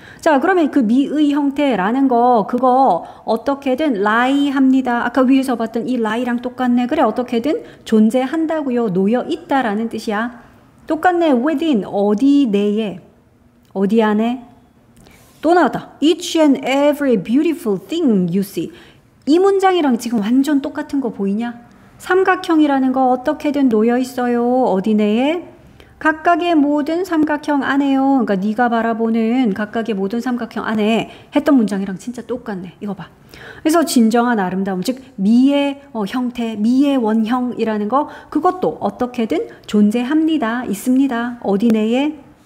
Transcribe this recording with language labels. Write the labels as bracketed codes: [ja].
[ko] 자, 그러면 그 미의 형태라는 거 그거 어떻게든 lie 합니다. 아까 위에서 봤던 이 lie랑 똑같네. 그래 어떻게든 존재한다고요. 놓여 있다라는 뜻이야. 똑같네. within 어디 내에 어디 안에 또 나왔다. [en] each and every beautiful thing you see. [ko] 이 문장이랑 지금 완전 똑같은 거 보이냐? 삼각형이라는 거 어떻게든 놓여 있어요. 어디 내에? 각각의 모든 삼각형 안에요. 그러니까 네가 바라보는 각각의 모든 삼각형 안에 했던 문장이랑 진짜 똑같네. 이거 봐. 그래서 진정한 아름다움, 즉 미의 형태, 미의 원형이라는 거 그것도 어떻게든 존재합니다. 있습니다. 어디 내에?